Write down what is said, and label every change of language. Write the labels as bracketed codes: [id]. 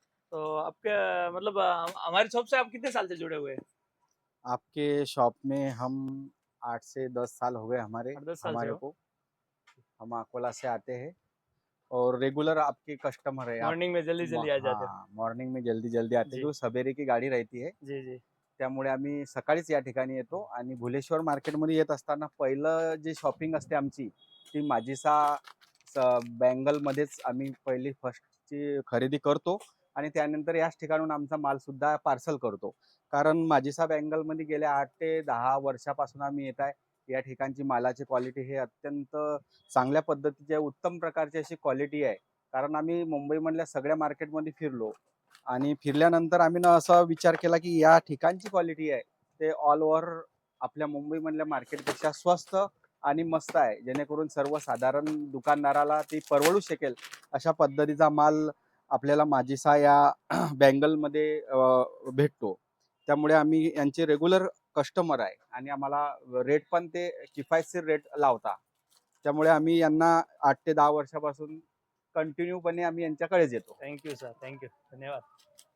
[hi] तो आपके मतलब हमारी शॉप से आप कितने साल से जुड़े हुए हैं? आपके शॉप में हम 8 से 10 साल हो गए हमारे 8-10 साल से हमारे हो। को। हम अकोला से आते हैं और रेगुलर आपके कस्टमर है आप। मॉर्निंग में जल्दी जल्दी आ जाते हो। हाँ, मॉर्निंग में जल्दी जल्दी आते जी क्योंकि सवेरे की गाडी राहती है, जी जी [mr] त्यामुळे आम्ही सकाळीच या ठिकाणी येतो। आणि भुलेश्वर मार्केटमध्ये येत असताना पहिलं जे शॉपिंग असते आमची ती माझीसा बँगलमध्येच आम्ही पहिली फर्स्टची खरेदी करतो आणि त्यानंतर याच ठिकाणून आमचा माल सुद्धा पार्सल करतो। कारण माझीसा बँगलमध्ये गेल्या 8 ते 10 वर्षापासून आम्ही येत आहे। या ठिकाणची मालाची क्वालिटी हे अत्यंत चांगल्या पद्धतीची उत्तम प्रकारची अशी क्वालिटी आहे। कारण आम्ही मुंबईमधल्या सगळ्या मार्केटमध्ये फिरलो आणि फिरल्यानंतर आम्ही ना असा विचार केला की या ठिकाणची क्वालिटी आहे ते ऑल ओव्हर आपल्या मुंबईमधल्या मार्केटपेक्षा स्वस्त आणि मस्त आहे, जेणेकरून सर्वसाधारण दुकानदाराला ती परवडू शकेल अशा पद्धतीचा माल आपल्याला माझीसा या बँगलमध्ये भेटतो। त्यामुळे आम्ही यांचे रेग्युलर कस्टमर आहे आणि आम्हाला रेट पण ते किफायतशीर रेट लावता। त्यामुळे आम्ही यांना 8 ते 10 वर्षापासून कंटिन्यूपणे आम्ही यांच्याकडेच येतो। [en] Thank you sir, thank you, धन्यवाद।